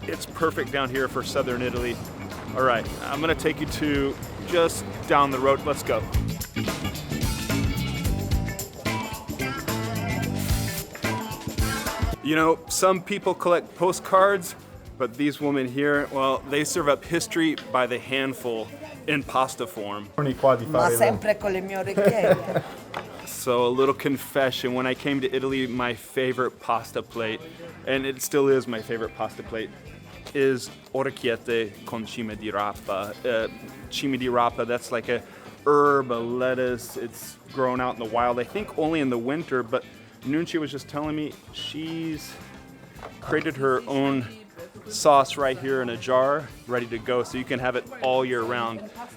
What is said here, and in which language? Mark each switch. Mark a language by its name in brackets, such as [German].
[English] It's perfect down here for southern Italy. All right, I'm gonna take you to just down the road. Let's go. You know, some people collect postcards, but these women here, well, they serve up history by the handful in pasta form. [Italian] Ma sempre con le mie orecchiette. [English] So a little confession, when I came to Italy, my favorite pasta plate, and it still is my favorite pasta plate, is orecchiette con cime di rapa. Cime di rapa, that's like a herb, a lettuce. It's grown out in the wild, I think only in the winter, but Nunci was just telling me she's created her own sauce right here in a jar, ready to go, so you can have it all year round.